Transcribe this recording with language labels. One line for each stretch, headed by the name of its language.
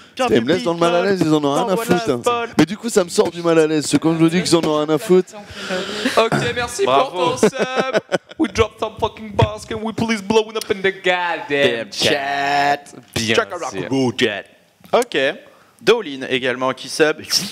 French: Ils me laissent dans le mal à l'aise, ils en ont rien à foutre. Hein. Mais du coup, ça me sort du mal à l'aise. C'est comme je vous dis qu'ils en ont rien à foutre. Ok, merci pour ton sub.
English: We dropped some fucking bars, can we please blow it up in the goddamn chat?
French: Bien sûr. Ok. Dolin également qui sub.